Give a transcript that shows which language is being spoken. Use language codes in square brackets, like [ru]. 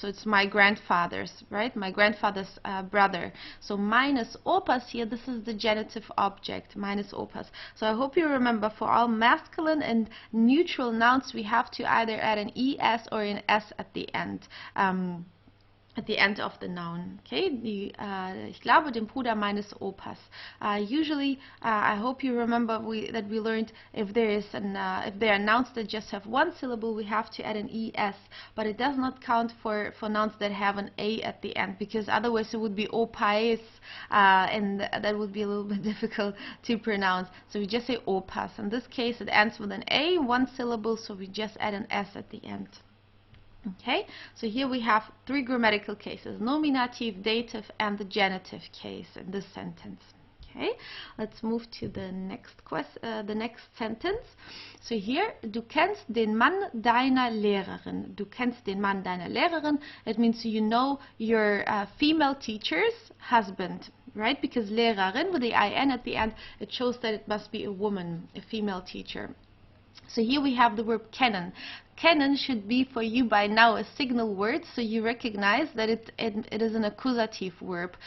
[en] So it's my grandfather's, right? My grandfather's brother. So [de] meines Opas [en] here, this is the genitive object, meines Opas. So I hope you remember for all masculine and neutral nouns we have to either add an es or an s at the end. At the end of the noun. [de] Okay, ich glaube dem Bruder meines Opas. [en] Usually, I hope you remember that we learned if there are nouns that just have one syllable, we have to add an es, but it does not count for nouns that have an a at the end, because otherwise it would be opais, and that would be a little bit difficult to pronounce. So we just say opas. In this case, it ends with an a, one syllable, so we just add an s at the end. Okay, so here we have three grammatical cases: nominative, dative, and the genitive case in this sentence. Okay, let's move to the next sentence. So here, [de] du kennst den Mann deiner Lehrerin. Du kennst den Mann deiner Lehrerin. [en] It means you know your female teacher's husband, right? Because Lehrerin with the in at the end, it shows that it must be a woman, a female teacher. So here we have the verb kennen. Kennen should be for you by now a signal word, so you recognize that it is an accusative verb.